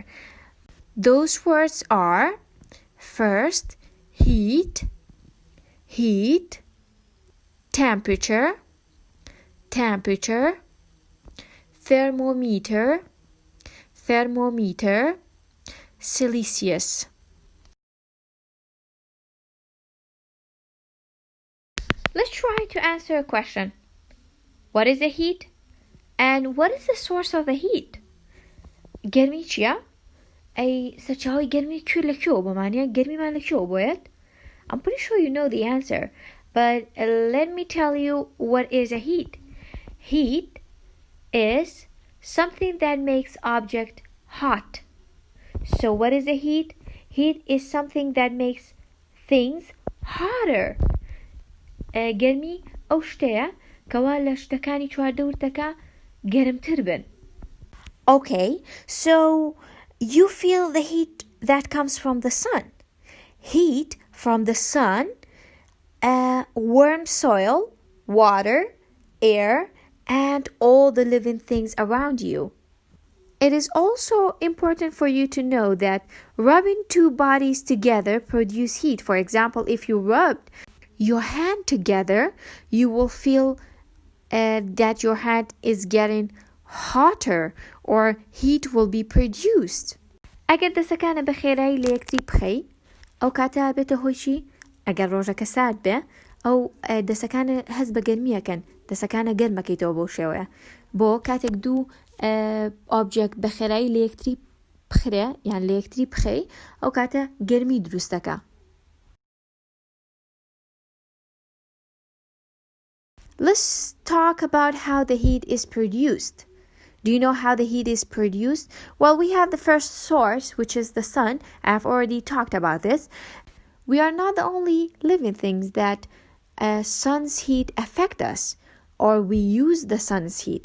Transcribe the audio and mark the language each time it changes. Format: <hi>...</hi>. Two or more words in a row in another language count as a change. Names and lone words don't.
<en>Those words are first, heat, temperature, thermometer, Celsius. Let's try to answer a question. What is the heat? And what is the source of the heat?</en> <ckb>گرمی چیه؟ ای سچاوی گرمی کیو لکیو بمانیه گرمی من لکیو باید؟</ckb> <en>I'm pretty sure you know the answer, but let me tell you what is a heat. Heat is something that makes object hot. So what is a heat? Heat is something that makes things hotter.</en> <ckb>گرمی ئەو شتەیە کەوا لە شتەکانی چواردەورتەکە گەرمتر بن.</ckb> <en>Okay, so you feel the heat that comes from the sun. Heat from the sun, warm soil, water, air, and all the living things around you. It is also important for you to know that rubbing two bodies together produce heat. For example, if you rubbed your hand together, you will feel that your hand is getting hotter or heat will be produced.</en> <ckb>اگر دەسەکانە بە خێرایی لە یەکتری بخەی ئەو کاتە بێتە هۆی چی؟ ئەگەر ڕۆژەکە سارد بێ ئەو دەسەکانە هەست بە گەرمیەکەن دەسەکانە گەرمەکەیتەوە بۆ شێوەیە بۆ کاتێک دوو ئۆبجێکت بە خێرایی لە یەکتری بخرێ یان لە یەکتری بخەی ئەو کاتە گەرمی دروستەکە.</ckb> <en>Let's talk about how the heat is produced. Do you know how the heat is produced? Well, we have the first source, which is the sun. I've already talked about this. We are not the only living things that sun's heat affect us, or we use the sun's heat.</en>